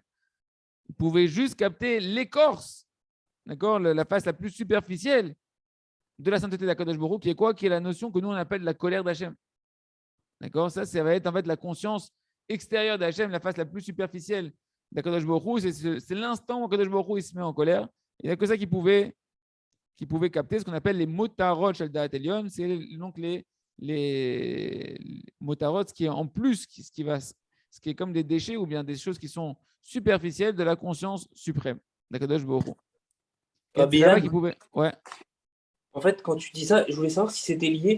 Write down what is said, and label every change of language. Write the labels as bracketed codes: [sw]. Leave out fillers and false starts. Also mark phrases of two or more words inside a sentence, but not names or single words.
[fr] Il pouvait juste capter l'écorce, d'accord, la face la plus superficielle de la sainteté d' [he] הקדוש ברוך הוא, [fr] qui est quoi? Qui est la notion que nous, on appelle la colère d'Hachem. D'accord? Ça va être en fait la conscience extérieure d'Hachem, la face la plus superficielle d' [he] הקדוש ברוך הוא. [fr] C'est l'instant où [he] הקדוש ברוך הוא [fr] il se met en colère. Il n'y a que ça qui pouvait capter ce qu'on appelle les [he] מותרות של דעת עליון. [fr] C'est donc les motarot, ce qui est en plus, ce qui est comme des déchets ou bien des choses qui sont superficielles de la conscience suprême d' [he] הקדוש ברוך הוא. [fr] C'est là-bas qu'il pouvait. Ouais. En fait, quand tu dis ça, je voulais savoir si c'était lié.